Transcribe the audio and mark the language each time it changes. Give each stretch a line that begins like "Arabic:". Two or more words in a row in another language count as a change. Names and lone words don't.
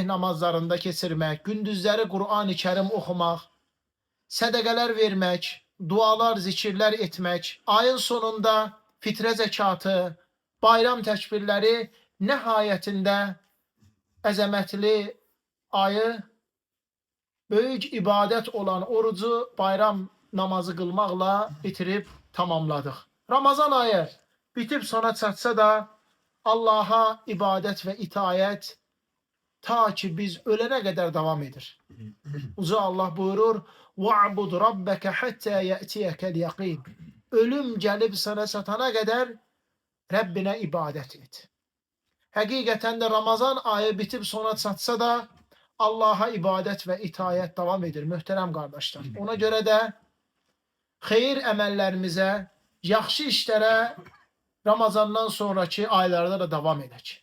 Azerbaijani: namazlarında keçirmək, gündüzləri Qur'an-ı Kərim oxumaq, sədəqələr vermək, dualar, zikirlər etmək, ayın sonunda fitrə zəkatı, bayram təkbirləri, nəhayətində əzəmətli ayı, böyük ibadət olan orucu bayram namazı qılmaqla bitirib tamamladıq. Ramazan ayı bitib sona çatsa da Allaha ibadət və itayət ta ki biz ölənə qədər davam edir. Uca Allah buyurur:
Arabic: وَعْبُدْ رَبَّكَ حَتَّى يَأْتِيَكَ الْيَقِينَ.
Azerbaijani: Ölüm gəlib sana çatana qədər Rəbbinə ibadət et. Həqiqətən də Ramazan ayı bitib sona çatsa da Allaha ibadət və itayət davam edir, möhtərəm qardaşlar. Ona görə də xeyir əməllərimizə, yaxşı işlərə Ramazandan sonraki aylarda da davam edək.